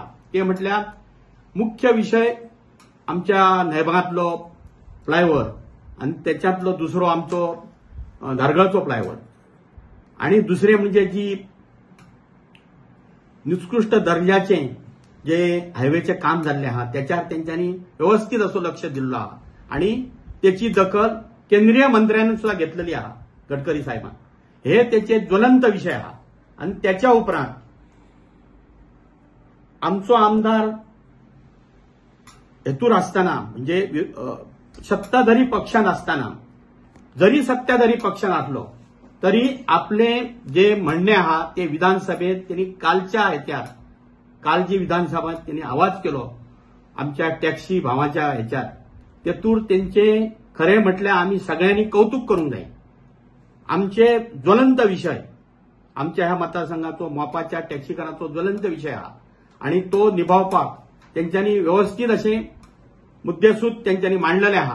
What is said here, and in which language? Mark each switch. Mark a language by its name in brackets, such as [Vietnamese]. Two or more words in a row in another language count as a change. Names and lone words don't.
[Konkani] ते म्हटल्यार मुख्य विषय आमच्या नयभागातलो फ्लायओव्हर आणि त्याच्यातलो दुसरो आमचो धारगळचो फ्लायओव्हर आणि दुसरे म्हणजे जी निकृष्ट दर्जाचे जे हायवेचे काम जाल्ले आहा त्याच्यावर त्यांच्यानी व्यवस्थित असो लक्ष दिल्लो आहा आणि त्याची दखल केंद्रीय मंत्र्यांनी सुद्धा घेतलेली आहा गडकरी साहेबान. हे त्याचे ज्वलंत विषय आहा. आणि त्याच्या उपरांत आमचो आमदार हेतूर असताना म्हणजे सत्ताधारी पक्षात असताना जरी सत्ताधारी पक्षात असलो तरी आपले जे म्हणणे आहा ते विधानसभेत त्यांनी कालच्या ह्याच्यात काल जी विधानसभा त्यांनी आवाज केलो आमच्या टॅक्सी भावाच्या ह्याच्यात तेतूर त्यांचे खरे म्हटल्यार आम्ही सगळ्यांनी कौतुक करूंक जाय. आमचे ज्वलंत विषय आमच्या ह्या मतदारसंघाचो मोपाच्या टॅक्सीकारांचो ज्वलंत विषय आहा आणि तो निभावपाक त्यांच्यानी व्यवस्थित असे मुद्देसूद त्यांच्यानी मांडलेले आहा.